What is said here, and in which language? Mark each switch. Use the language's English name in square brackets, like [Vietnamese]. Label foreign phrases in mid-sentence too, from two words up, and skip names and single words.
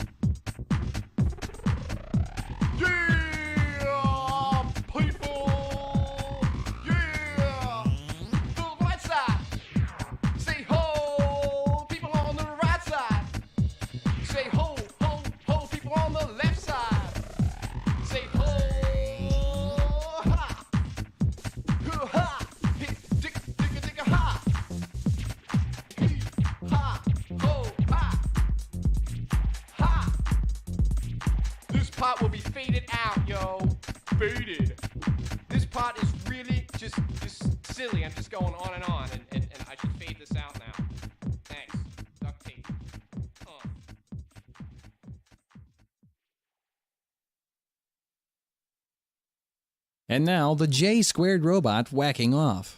[English] Yeah, people. Yeah. To the right side. Say ho, people on the right side. Say ho, ho, ho, people on the left side. Say ho, ha, hoo, ha, hit, dick, digga, digga, ha. Hee, ha, ho, ha, ha. This part will be faded out, yo. Faded. This part is really just silly. I'm just going on and on, and I should fade this out now. Thanks. Duct tape. And now the J Squared Robot whacking off.